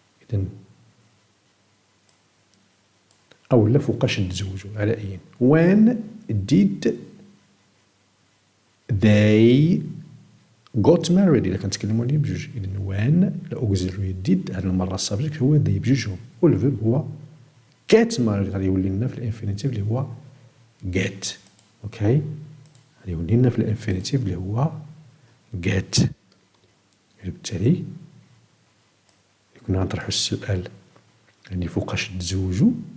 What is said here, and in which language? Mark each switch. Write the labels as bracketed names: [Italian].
[Arabic] إذن أولا فوقاش تزوجوا على أي. [English] when did they got married، [Arabic] إلا كنتكلموا عليه بجوج. إذن when الأوكسيلري did هاد المرة السابجيكت هو they بجوجهم، والفيرب هو [English] get married [Arabic] غادي يولي لنا في الانفينيتيف اللي هو get. اوكي، غادي يولي لنا في الانفينيتيف اللي هو get. بالتالي كنا غنطرحو السؤال يعني فوقاش تزوجوا.